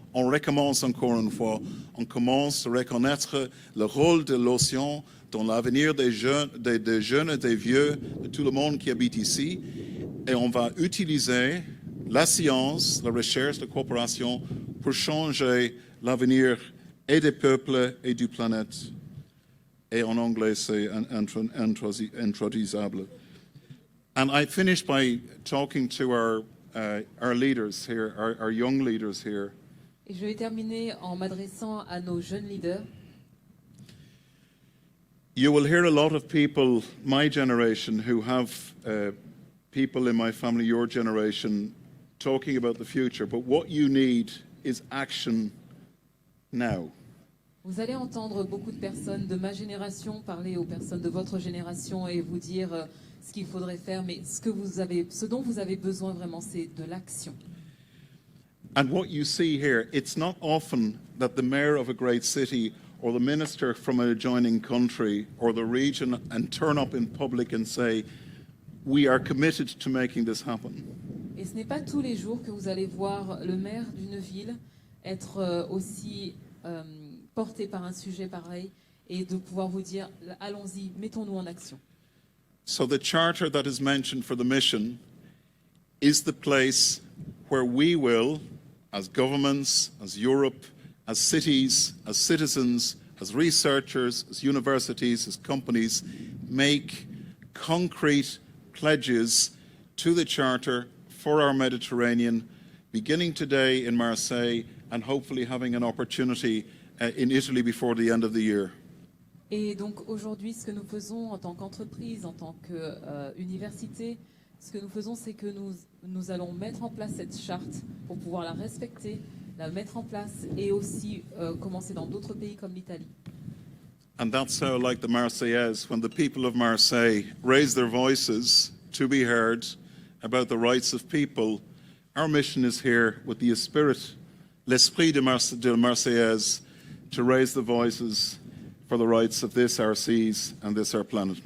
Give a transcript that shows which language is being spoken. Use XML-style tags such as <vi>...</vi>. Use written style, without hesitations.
<fr>On recommence encore une fois. On commence à reconnaître le rôle de l'océan dans l'avenir des jeunes, des vieux, de tout le monde qui habite ici. Et on va utiliser la science, la recherche, la coopération pour changer l'avenir et des peuples et du planète. Et en anglais, c'est intraduisable.</fr> <en>And I finish by talking to our leaders here, our young leaders here.</en> <fr>Et je vais terminer en m'adressant à nos jeunes leaders.</fr> <en>You will hear a lot of people, my generation, who have people in my family, your generation, talking about the future. But what you need is action now.</en> <fr>Vous allez entendre beaucoup de personnes de ma génération parler aux personnes de votre génération et vous dire ce qu'il faudrait faire, mais ce dont vous avez besoin vraiment, c'est de l'action.</fr> <en>And what you see here, it's not often that the mayor of a great city or the minister from an adjoining country or the region and turn up in public and say, we are committed to making this happen.</en> <fr>Et ce n'est pas tous les jours que vous allez voir le maire d'une ville être aussi porté par un sujet pareil et de pouvoir vous dire, allons-y, mettons-nous en action.</fr> <en>So the charter that is mentioned for the mission is the place where we will, as governments, as Europe, as cities, as citizens, as researchers, as universities, as companies, make concrete pledges to the Charter for our Mediterranean, beginning today in Marseille and hopefully having an opportunity in Italy before the end of the year.</en> <fr>Et donc aujourd'hui, ce que nous faisons en tant qu'entreprise, en tant qu'université, ce que nous faisons, c'est que nous allons mettre en place cette charte pour pouvoir la respecter, la mettre en place et aussi commencer dans d'autres pays comme l'Italie.</fr> <en>And that's how, like the Marseillaise, when the people of Marseille raise their voices to be heard about the rights of people, our mission is here with the spirit,</en> <fr>l'esprit de Marseillaise,</fr> <en>to raise the voices for the rights of this, our seas, and this, our planet.</en>